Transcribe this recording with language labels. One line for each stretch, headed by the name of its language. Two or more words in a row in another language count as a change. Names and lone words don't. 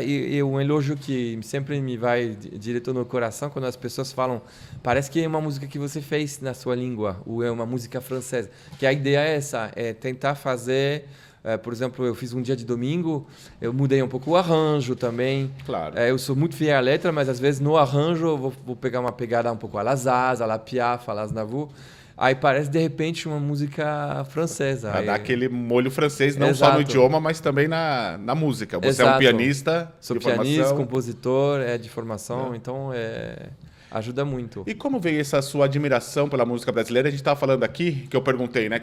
Portuguese: E um elogio que sempre me vai direto no coração, quando as pessoas falam, parece que é uma música que você fez na sua língua, ou é uma música francesa. Que a ideia é essa, é tentar fazer... por exemplo, eu fiz um dia de domingo, eu mudei um pouco o arranjo também. Claro. Eu sou muito fiel à letra, mas às vezes no arranjo eu vou pegar uma pegada um pouco
French: à la Zaz, à la Piaf, à la Aznavour.
Portuguese: Aí parece, de repente, uma música francesa. Pra dar aquele molho francês, não Exato. só no idioma, mas também na música. Você Exato. é um pianista Sou de pianista, formação. compositor, de formação, então ajuda muito. E como veio essa sua admiração pela música brasileira? A gente estava falando aqui, que eu perguntei, né?